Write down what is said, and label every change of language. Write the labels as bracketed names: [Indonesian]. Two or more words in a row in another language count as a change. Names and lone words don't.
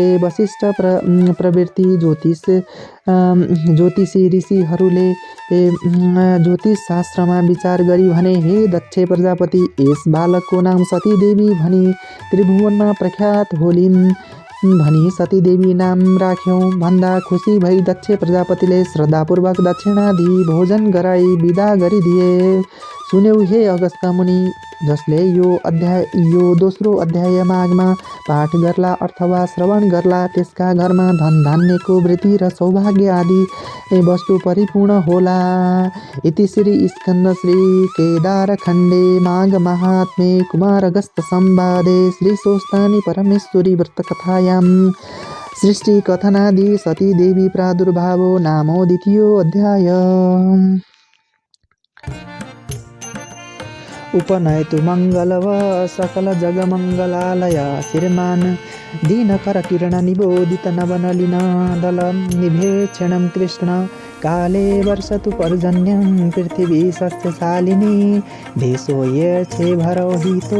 [Nepali] वशिष्ठ प्रवृत्ति ज्योतिषी ऋषिहरूले ज्योतिष शास्त्रमा विचार गरी भने, हे दक्ष प्रजापति, यस बालकको नाम सतीदेवी भनी त्रिभुवनमा प्रख्यात होलिन् भनी सतीदेवी नाम राख्यौँ भन्दा खुसी भई दक्ष प्रजापतिले श्रद्धापूर्वक दक्षिणादि भोजन गराई विदा गरिदिए। सुन्यौ हे अगस्त्य मुनि, जसले यो दोस्रो अध्याय माघमा पाठ गर्ला अथवा श्रवण गर्ला त्यसका घरमा धन धान्यको वृद्धि र सौभाग्य आदि वस्तु परिपूर्ण होला। [Sanskrit] इति श्री स्कन्द श्री केदार खण्डे माघ महात्म्ये कुमार अगस्त्य संवादे श्री सोस्तानी परमेश्वरी व्रतकथायां सृष्टि कथनादि सती देवी प्रादुर्भावो नामो द्वितीयो अध्याय। उपनयतु मङ्गलव सकल जगमङ्गलालय श्रीमान् दीनकर किरण निबोधित नवनलिन दल निभेक्षणं कृष्ण काले वर्षतु पर्जन्यं पृथिवी सस्यशालिनी देशो ये भरोहितो